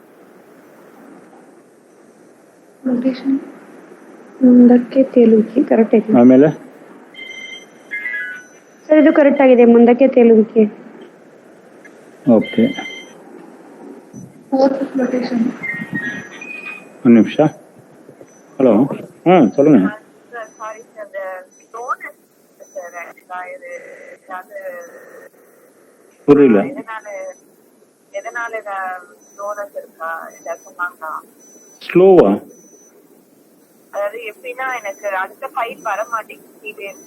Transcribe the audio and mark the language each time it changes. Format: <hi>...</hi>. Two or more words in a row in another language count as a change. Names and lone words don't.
<kn>ಮುಂದಕ್ಕೆ ತೇಲುವಿಕೆ ಕರೆಕ್ಟ್ ಆಗಿದೆ. ಆಮೇಲೆ ಸರ್ ಇದು ಕರೆಕ್ಟ್ ಆಗಿದೆ, ಮುಂದಕ್ಕೆ ತೇಲುವಿಕೆ. ಓಕೆ, ಒಂದು ನಿಮಿಷ.</kn> <ta>ஹலோ சொல்லுங்க. புரியல. ஸ்லோவா? அதாவது எப்படின்னா எனக்கு அடுத்த ஃபைல் வர மாட்டேங்குது.</ta>